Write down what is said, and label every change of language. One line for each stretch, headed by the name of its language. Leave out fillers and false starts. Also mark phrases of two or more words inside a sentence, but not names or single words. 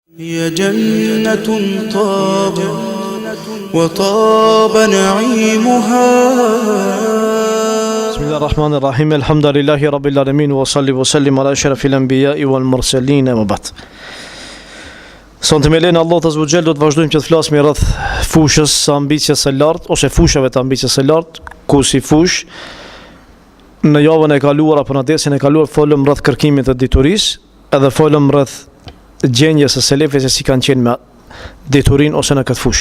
Arabic: هي جنة طاب وطاب نعيمها. بسم الله الرحمن الرحيم. الحمد لله رب العالمين وصلي وسلم على أشرف الأنبياء والمرسلين وبعد.
Albanian: Sonte me lenë Allah
Arabic: عز وجل
Albanian: do të vazhdojmë që të flasim rreth fushës së ambicjes së lartë ose fushave të ambicjes së lartë, ku si fush në javën e kaluar apo në desin e kaluar folëm rreth kërkimit të diturisë, edhe folëm rreth gjendjes së selefëve se si kanë qenë me diturinë ose në këtë fushë.